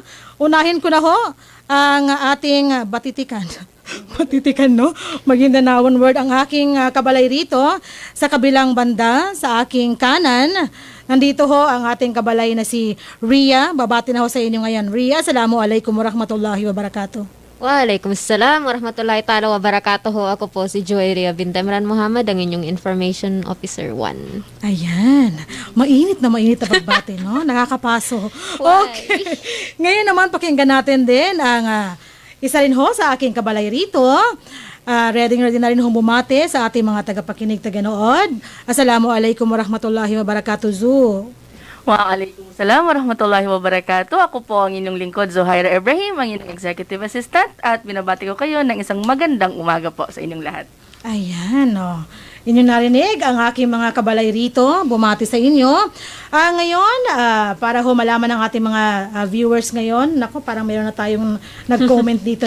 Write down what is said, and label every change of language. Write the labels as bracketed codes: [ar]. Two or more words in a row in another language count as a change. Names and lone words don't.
[tl] Unahin ko na ho ang ating batitikan. Batitikan, no? Maguindanaon word ang aking kabalay rito sa kabilang banda, sa aking kanan. Nandito ho ang ating kabalay na si Ria. Babati na ho sa inyo ngayon. Ria, [ar] السلام عليكم ورحمة الله وبركاته. وعليكم السلام ورحمة الله تعالى وبركاته. [tl] Ako po si Joy Ria Bintemran Muhammad, ang inyong [en] Information Officer 1. [tl] Ayan. Mainit na pagbati, no? Nakakapaso. Okay. Ngayon naman, pakinggan natin din ang isa rin ho sa aking kabalay rito. Ready na rin bumate sa ating mga tagapakinig, taganood. [ar] السلام عليكم ورحمة الله وبركاته, Zu. وعليكم السلام ورحمة الله وبركاته. [tl] Ako po ang inyong lingkod, Zuhaira Ibrahim, ang inyong [en] Executive Assistant, [tl] at binabati ko kayo ng isang magandang umaga po sa inyong lahat. Ayan, no. Inyo narinig ang aking mga kabalay rito, bumati sa inyo. Ngayon, para ho malaman ng ating mga viewers ngayon, naku, parang mayroon na tayong nag-comment dito, no?